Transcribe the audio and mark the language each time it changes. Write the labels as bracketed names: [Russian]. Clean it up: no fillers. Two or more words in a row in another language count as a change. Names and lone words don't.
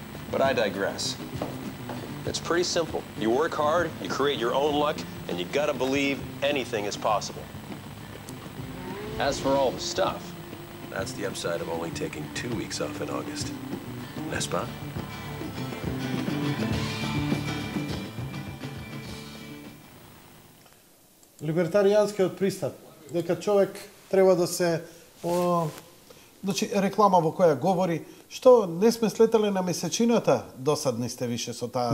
[English] But I digress. It's pretty simple. You work hard, you create your own luck, and you gotta believe anything is possible. As for all the stuff, that's the upside of only taking 2 weeks off in August. [French] N'est-ce pas? [Macedonian] Либертаријанскиот пристап, дека човек треба да се значи реклама во која говори што не сме слетале на месечината, досадни сте више со таа.